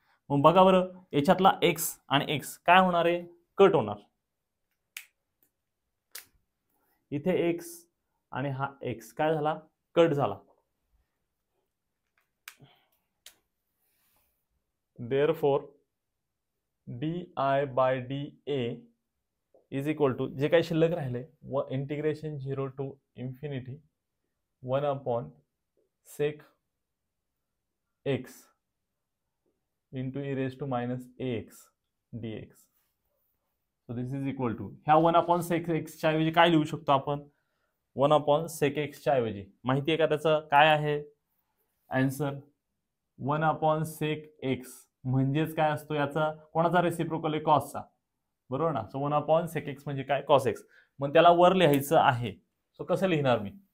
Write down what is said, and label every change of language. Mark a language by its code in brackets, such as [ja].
[mr] मग बघा बरं याच्यातला x आणि x काय होणार आहे कट होणार. इथे x आणि हा x काय झाला कट झाला. [en] therefore D I by D A is equal to [mr] जे काही शिल्लक राहिले [en] Integration 0 to infinity 1 upon sec X into E raise to minus A X D X. [mr] So this is equal to ह्या 1 upon sec एक्सच्या ऐवजी काय लिहू शकतो आपण? 1 अपॉन सेक एक्सच्या ऐवजी माहिती आहे का त्याचं काय आहे आन्सर? 1 अपॉन सेक एक्स म्हणजेच काय असतो याचा कोणाचा रेसिप्रोकल आहे? कॉसचा, बरोबर ना. सो 1 अपॉन सेक एक्स म्हणजे काय? Cos x. मग त्याला वर लिहायचं आहे. सो कसं लिहिणार मी?